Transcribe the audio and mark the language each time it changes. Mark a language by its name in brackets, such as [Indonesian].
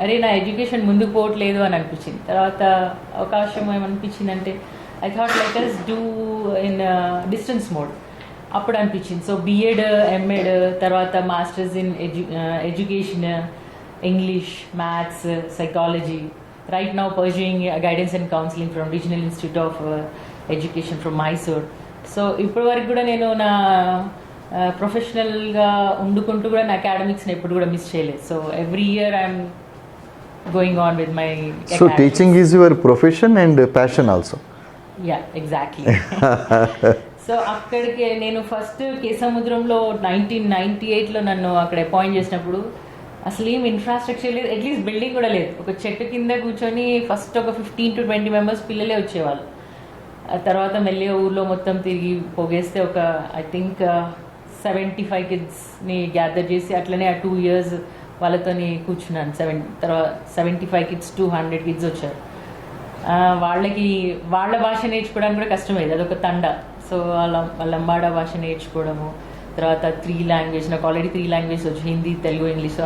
[Telugu] అరే నా ఎడ్యుకేషన్ ముందుకు పోవట్లేదు అని అనిపించింది. తర్వాత అవకాశం ఏమనిపించిందంటే [English] I thought let us do in distance mode. [Telugu] అప్పుడు అనిపించింది. [English] So B.Ed, M.Ed, తర్వాత masters in education, English, Maths, Psychology. Right now pursuing guidance and counseling from Regional Institute of Education from Mysore. [Telugu] So ఇప్పటి వరకు కూడా నేను నా ప్రొఫెషనల్గా ఉండుకుంటూ కూడా నా అకాడమిక్స్ని ఎప్పుడు కూడా మిస్ చేయలేదు. [English] So every year I'm going on with my academics. So teaching is your profession and passion also? Yeah, exactly. [Telugu] So అక్కడికి నేను ఫస్ట్ కేసముద్రంలో 1998లో నన్ను అక్కడ అపాయింట్ చేసినప్పుడు అసలు ఏం ఇన్ఫ్రాస్ట్రక్చర్ లేదు, అట్లీస్ట్ బిల్డింగ్ కూడా లేదు. ఒక చెట్టు కింద కూర్చొని ఫస్ట్ ఒక 15 to 20 మెంబర్స్ పిల్లలే వచ్చేవాళ్ళు. ఆ తర్వాత మెల్లిగా ఊర్లో మొత్తం తిరిగి పోగేస్తే ఒక ఐ థింక్ 75 కిడ్స్ని గ్యాదర్ చేసి అట్లనే ఆ 2 years వాళ్ళతోని కూర్చున్నాను. తర్వాత 75 kids to 100 kids వచ్చారు. వాళ్ళకి వాళ్ళ భాష నేర్చుకోవడానికి కూడా కష్టమైంది, అదొక తండ. సో వాళ్ళ లంబాడా భాష నేర్చుకోవడము, తర్వాత 3 languages, నాకు ఆల్రెడీ 3 languages వచ్చి హిందీ, తెలుగు, ఇంగ్లీష్.